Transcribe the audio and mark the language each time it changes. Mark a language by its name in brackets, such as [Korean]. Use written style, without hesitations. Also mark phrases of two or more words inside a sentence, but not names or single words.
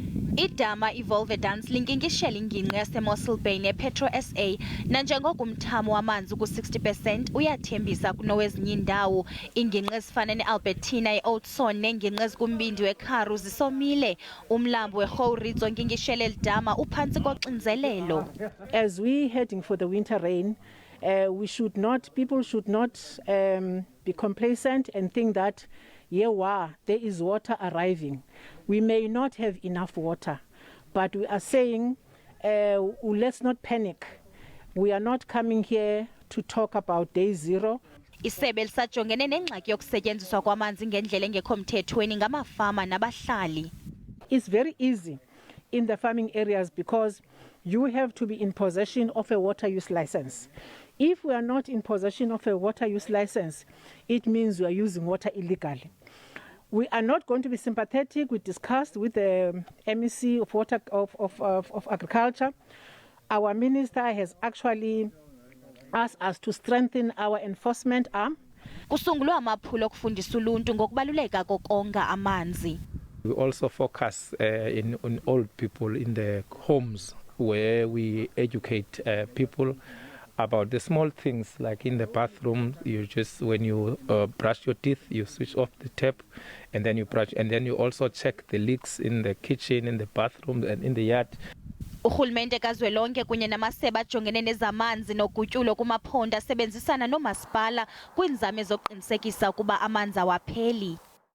[Xhosa] Idama iWolwedans linkingishela ingingqi yaseMossel Bay nePetro SA nanjengoko umthamo wamanzi ku-60% uyathembisa kunowezinye iindawo. Iingingqi ezifana neAlbertina, eOudtshoorn neengingqi ezikumbindi weKharu zisomile. Umlambo weGouritso nkingishela elidama uphantsi koxinzelelo. [English] As we heading for the winter rain, people should not be complacent and think that there is water arriving. We may not have enough water, but we are saying let's not panic. We are not coming here to talk about day zero. [Xhosa] ISebe lijongene nengxaki yokusetyenziswa kwamanzi ngendlela engekho mthethweni ngamafama nabahlali. [English] It's very easy in the farming areas because you have to be in possession of a water use license. If we are not in possession of a water use license, it means we are using water illegally. We are not going to be sympathetic. We discussed with the MEC of Water of Agriculture. Our minister has actually asked us to strengthen our enforcement arm. [Xhosa] Kusungulwa amaphulo okufundisa uluntu ngokubaluleka kokonga amanzi. [English] We also focus on old people in the homes where we educate people about the small things, like in the bathroom. When you brush your teeth, you switch off the tap and then you brush, and then you also check the leaks in the kitchen, in the bathroom and in the yard. [Xhosa] Urhulumente kazwelonke kunye namasebe ajongene nezamanzi nogutyulo kwiphondo asebenzisana noomasipala kwiinzame zokuqinisekisa ukuba amanzi awapheli.